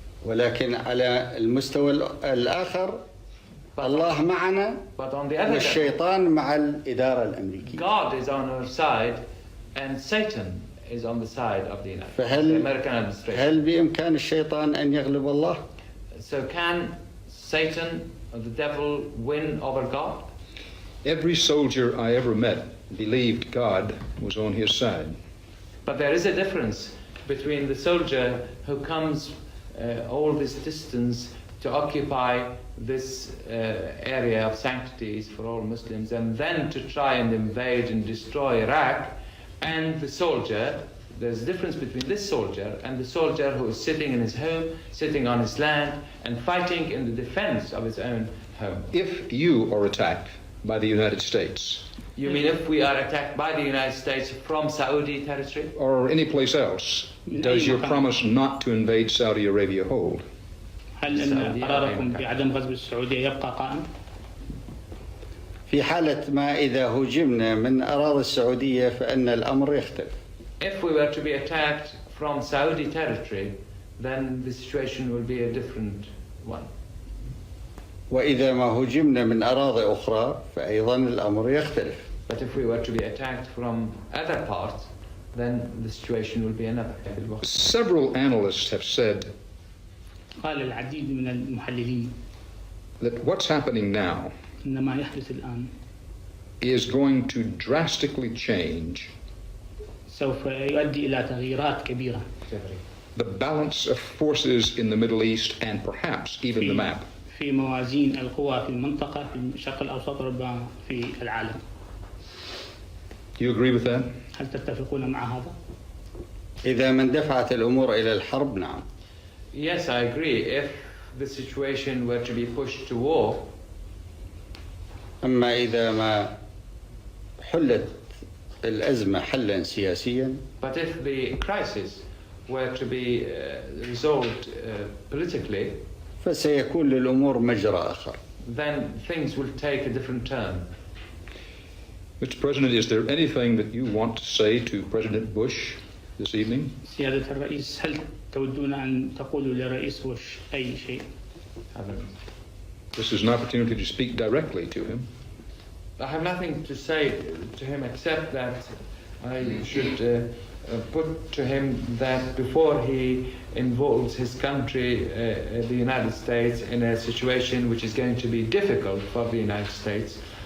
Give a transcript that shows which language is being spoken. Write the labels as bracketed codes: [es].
[ar] ولكن على المستوى الآخر الله معنا والشيطان مع الإدارة الأمريكية. [en] God is on our side and Satan is on the side of the American administration. [ar] هل بإمكان الشيطان أن يغلب الله؟ [en] So can Satan or the devil win over God? Every soldier I ever met believed God was on his side. But there is a difference between the soldier who comes all this distance to occupy this area of sanctities for all Muslims and then to try and invade and destroy Iraq, and the soldier, there's a difference between this soldier and the soldier who is sitting in his home, sitting on his land, and fighting in the defense of his own home. If you are attacked by the United States, you mean if we are attacked by the United States from Saudi territory? Or any place else, does your promise not to invade Saudi Arabia hold? [ar] هل أن قراركم بعدم غزو السعودية يبقى قائم؟ في حالة ما إذا هجمنا من أراضي السعودية فإن الأمر يختلف. [en] If we were to be attacked from Saudi territory, then the situation will be a different one. [ar] وإذا ما هجمنا من أراضي أخرى فأيضا الأمر يختلف. [en] But if we were to be attacked from other parts, then the situation will be another. Several analysts have said [ar] قال العديد من المحللين [en] that what's happening now [ar] إن ما يحدث الآن [en] is going to drastically change [ar] سوف يؤدي إلى تغييرات كبيرة [en] the balance of forces in the Middle East and perhaps even the map. [ar] في موازين القوى في المنطقة في الشرق الأوسط ربما في العالم. [en] Do you agree with that? [ar] هل تتفقون مع هذا؟ إذا ما اندفعت الأمور إلى الحرب نعم. [en] Yes, I agree. If the situation were to be pushed to war. [ar] أما إذا ما حلت الأزمة حلا سياسيا. [en] But if the crisis were to be resolved politically, [ar] فسيكون للأمور مجرى آخر. [en] Then things will take a different turn. Mr. President, is there anything that you want to say to President Bush this evening? [ar] سيادة الرئيس هل تودون أن تقولوا لرئيس بوش أي شيء؟ [en] This is an opportunity to speak directly to him. I have nothing to say to him except that I should put to him that before he involves his country, the United States, in a situation which is going to be difficult for the United States,